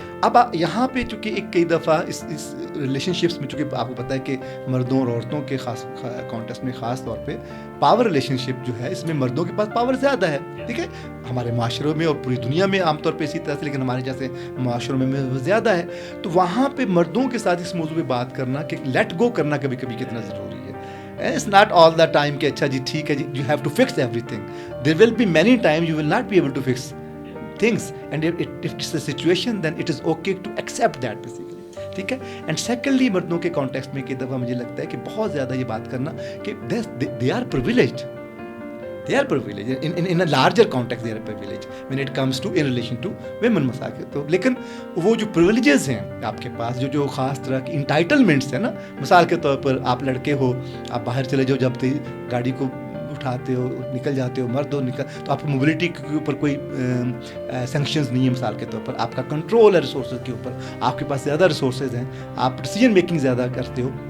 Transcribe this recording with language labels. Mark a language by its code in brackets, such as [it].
[ur] اب یہاں پہ چونکہ ایک کئی دفعہ اس ریلیشن شپس میں, چونکہ آپ کو پتہ ہے کہ مردوں اور عورتوں کے خاص کانٹیکسٹ میں خاص طور پہ پاور ریلیشن شپ جو ہے, اس میں مردوں کے پاس پاور زیادہ ہے, ٹھیک ہے, ہمارے معاشروں میں اور پوری دنیا میں عام طور پہ اسی طرح سے, لیکن ہمارے جیسے معاشروں میں وہ زیادہ ہے. تو وہاں پہ مردوں کے ساتھ اس موضوع پہ بات کرنا کہ لیٹ گو کرنا کبھی کبھی کتنا ضروری ہے. [en] It's not all the time [ur] کہ اچھا جی ٹھیک ہے جی, [en] you have to fix everything. There will be many times you will not be able to fix things, and if it's a situation then it is okay to accept that basically, [ur] ٹھیک ہے. And secondly مردوں کے context میں کئی دفعہ مجھے لگتا ہے کہ بہت زیادہ یہ بات کرنا کہ [en] they are privileged. They are privileged in a larger context. They are privileged when it comes to in relation to women massacre. [ur] تو لیکن وہ جو privileges ہیں آپ کے پاس, جو خاص طرح کی انٹائٹلمنٹس ہیں نا, مثال کے طور پر آپ لڑکے ہو, آپ باہر چلے جاؤ, جب گاڑی کو اٹھاتے ہو نکل جاتے ہو, مرد ہو نکل, تو آپ کو موبلٹی کے اوپر کوئی سینکشنز نہیں ہے. مثال کے طور پر آپ کا کنٹرول ہے ریسورسز کے اوپر, آپ کے پاس زیادہ ریسورسز ہیں, آپ ڈیسیجن میکنگ زیادہ کرتے ہو.